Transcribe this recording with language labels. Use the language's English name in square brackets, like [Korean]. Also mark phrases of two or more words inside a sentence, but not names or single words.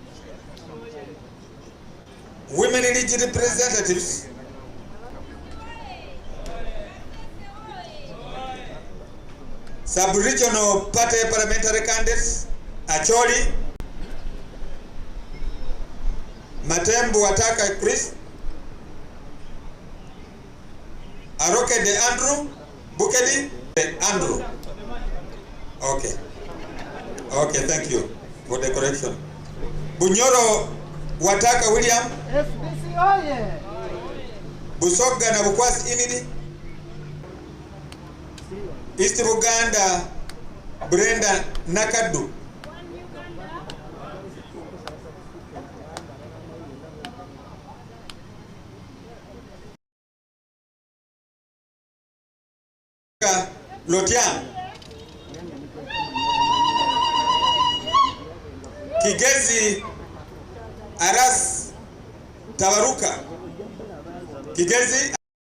[English] Women Elite Representatives, Sub-Regional Party Parliamentary Candidates, Acholi, Matembu Wataka Chris, Aroke de Andrew, Bukedi de Andrew. Okay. Okay, thank you for the correction. Bunyoro Wataka William, FBC oye. Busoga na Bukwasi Inidi, East Buganda Brenda Nakadu, Lotian, Kigezi Aras Tawaruka, Kigezi